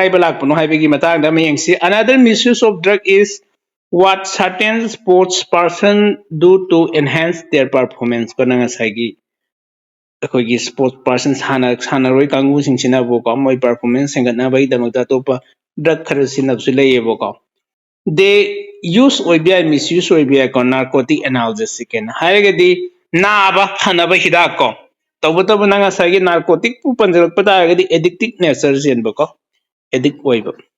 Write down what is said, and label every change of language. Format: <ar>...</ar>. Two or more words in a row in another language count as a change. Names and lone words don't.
<mni>balak puno haibegi matang da mayeng si</mni> <en>another misuse of drug is what certain sports person do to enhance their performance</en> <mni>ko nanga sagi ꯑꯩꯈꯣꯏꯒꯤ</mni> <en>sport person</en> <mni>ꯁꯥꯟꯅꯔꯣꯏ ꯀꯥꯡꯕꯨꯁꯤꯡꯁꯤꯅꯕꯨꯀꯣ ꯃꯣꯏ ꯄꯔꯐꯣꯔꯃꯦꯟꯁ ꯍꯦꯟꯒꯠꯅꯕꯒꯤꯗꯃꯛꯇ ꯑꯇꯣꯞꯄ ꯗ꯭ꯔꯒ ꯈꯔ ꯁꯤꯖꯤꯟꯅꯕꯁꯨ ꯂꯩꯌꯦꯕꯀꯣ ꯗꯦ ꯌꯨꯁ ꯑꯣꯏꯕ ꯌꯥꯏ ꯃꯤꯁꯌꯨꯁ ꯑꯣꯏꯕ ꯌꯥꯏꯀꯣ</mni> <en>narcotic analgesic</en> <mni>ꯍꯥꯏꯅ ꯍꯥꯏꯔꯒꯗꯤ ꯅꯥꯕ ꯐꯅꯕ ꯍꯤꯗꯥꯛ ꯀꯣ ꯇꯧꯕꯇꯕꯨ ꯅꯪ ꯉꯁꯥꯏꯒꯤ ꯅꯥꯔꯀꯣꯇꯤꯛꯄꯨ ꯄꯟꯖꯜꯂꯛꯄ ꯇꯥꯔꯒꯗꯤ</mni> <en>addictive nature</en> <mni>ꯆꯦꯟꯕꯀꯣ ꯑꯦꯗꯤꯛ ꯑꯣꯏꯕ</mni>